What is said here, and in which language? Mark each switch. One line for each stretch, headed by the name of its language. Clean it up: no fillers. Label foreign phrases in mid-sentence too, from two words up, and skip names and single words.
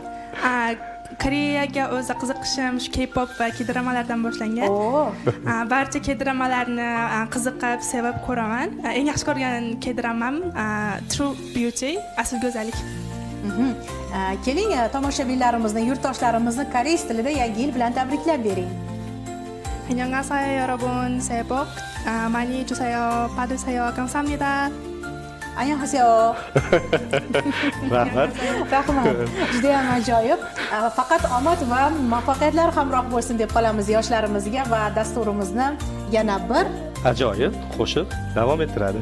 Uzbek: Koreyaga o'zi qiziqishim shu K-pop va K-dramalardan boshlangan. Barcha K-dramalarni qiziqib, sevib ko'raman. Eng yaxshi ko'rgan K-dramam True Beauty, asl go'zallik. Keling, tomoshabinlarimizni, yurtdoshlarimizni koreys tilida yangi yil bilan tabriklab bering.
Korean: 안녕하세요 여러분. 새해 복 많이 주세요. 받으세요. 감사합니다. Annyeonghaseyo.
Uzbek: Rahmat. Rahmat. Juda ham ajoyib. Faqat omad va muvaffaqiyatlar hamroh bo'lsin deb qolamiz yoshlarimizga va dasturimizni yana bir Ajoyib qo'shiq davom ettiradi.